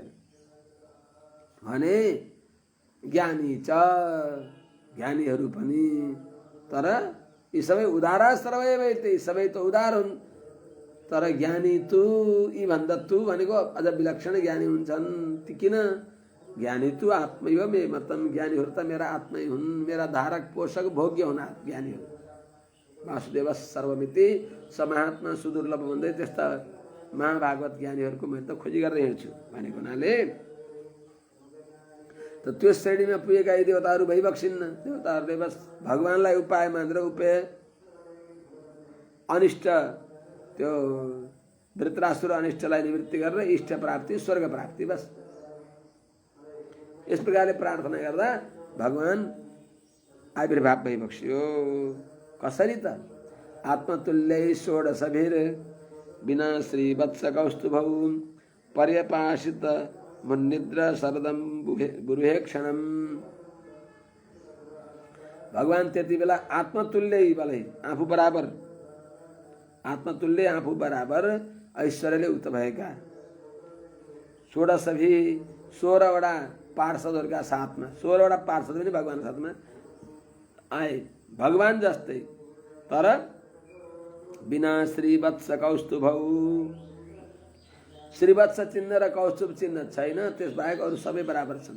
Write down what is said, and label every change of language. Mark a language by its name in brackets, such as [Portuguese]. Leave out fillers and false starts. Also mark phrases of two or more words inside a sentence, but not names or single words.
[Nepali] भने ज्ञानी च, ज्ञानीहरू पनि। तर यी सबै [Sanskrit] उदारा सर्वैते, [Nepali] सबै त उदार हुन्। तर [Sanskrit] ज्ञानी तु, [Nepali] यी भन्दा तु भनेको अझ विलक्षण ज्ञानी हुन्छन्। ती किन? [Sanskrit] ज्ञानी तु आत्मैव मे मतम। [Nepali] ज्ञानीहरू त मेरा आत्मै हुन्, मेरा धारक पोषक भोग्य हुन् ज्ञानीहरू। [Sanskrit] वासुदेव सर्वमिति समात्मा सुदुर्लभ [Nepali] भन्दै त्यस्ता महाभागवत ज्ञानीहरूको मैले त खोजी गरेर हिँड्छु भनेको हुनाले त त्यो श्रेणीमा पुगेका यी देवताहरू भइबक्सिन्न। देवताहरूले बस भगवानलाई उपाय मानेर उपेय, अनिष्ट त्यो धृतराष्ट्र अनिष्टलाई निवृत्ति गरेर इष्ट प्राप्ति स्वर्ग प्राप्ति बस। यस प्रकारले प्रार्थना गर्दा भगवान आविर्भाव भइबक्सियो। कसरी त? [Sanskrit] आत्मतुल्यै षोडशभिर बिना श्रीवत्स कौस्तुभौ पर्यपाशित मुन्निद्र शरदम बुरुहे क्षणम। [Nepali] भगवान त्यति बेला आत्मतुल्यै भलै आफू बराबर, आत्मतुल्य आफू बराबर ऐश्वर्यले उक्त भएका 16वटा पार्षदहरूका साथमा, 16वटा पार्षद पनि भगवानको साथमा आए भगवान जस्तै, तर [Sanskrit] बिना श्रीवत्स कौस्तुभौ, [Nepali] श्रीवत्स चिन्ह र कौस्तुभ चिन्ह छैन, त्यसबाहेक अरू सबै बराबर छन्।